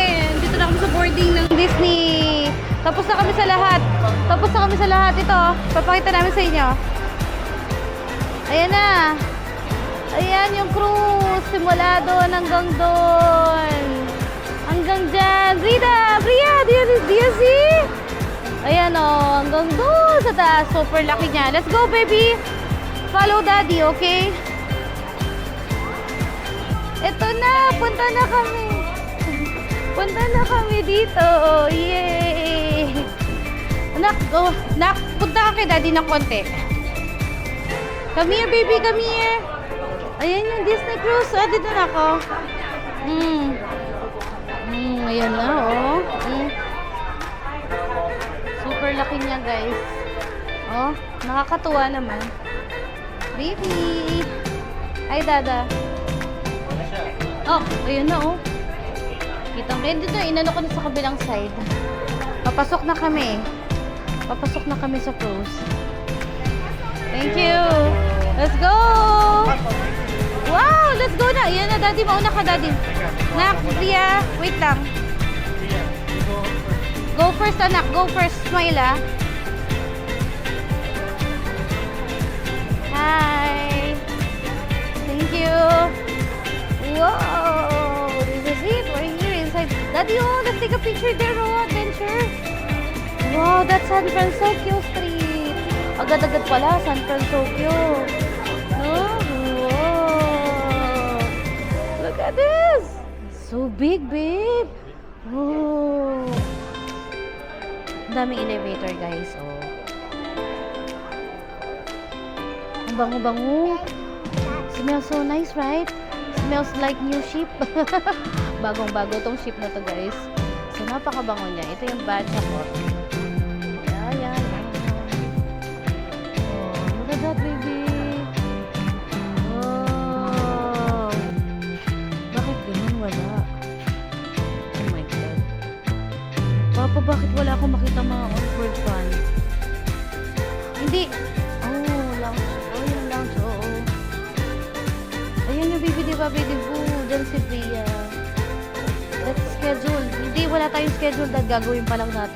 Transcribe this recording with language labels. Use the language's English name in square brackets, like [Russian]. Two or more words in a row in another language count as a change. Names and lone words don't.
[Filipino] Dito na kami sa boarding ng Disney. Tapos na kami sa lahat. Tapos na kami sa lahat. Ito, papakita namin sa inyo. Ayan na. Ayan yung cruise. Simula doon hanggang doon. Hanggang dyan. [English] Rita, Bria, do you see? [Filipino] Ayan o, hanggang doon sa taas. Super laki niya. [English] Let's go, baby. Follow daddy, okay? [Filipino] Ito na, punta na kami. Punta na kami dito. Yay! Anak, go. Anak, punta ka kay daddy ng konti. [English] Come here, baby, come here. [Filipino] Ayan yung Disney Cruise. Ah, dito na ako. Ayan na, oh. Super laki niya, guys. Oh, nakakatuwa naman. Baby! Ay, dada. Oh, ayun na, oh. Kitang kayo dito. Inano ko na sa kabilang side. Papasok na kami. Papasok na kami sa cruise. [English] Thank you. Let's go! [Filipino] Wow! [English] Let's go [Filipino] na. Ayan na, daddy. Mauna ka, daddy. Nak, Bria. Wait lang. [English] Go first, anak. Go first. Smile, ah. Hi. Thank you. Wow. This is it. We're here inside. Daddy, oh, let's take a picture there, oh. Adventure. Wow, that's San Francisco Street. [Filipino] Agad-agad pala, San Francisco. [English] No? Wow. Look at this. So big, babe. Oh. [Filipino] daming elevator, guys. Oh. Ang bango-bango. [English] Smells so nice, right? Smells like new ship. [Filipino] Bagong-bago tong ship na to, guys. So, napakabango niya. Ito yung badge ako. Ayan. [English] Oh, look at that, baby. Oh. [Filipino] Bakit ganun? Wala. [English] Oh my God. [Filipino] Papa, bakit wala akong makita mga [English] on-board fan? [Filipino] Hindi. Oh, lounge. Oh, yung lounge. Oo. Ayan yung baby, diba, baby boo? Diyan si Bria. [English] Let's schedule. [Filipino] Hindi, wala tayong schedule. Dahil gagawin pa lang natin.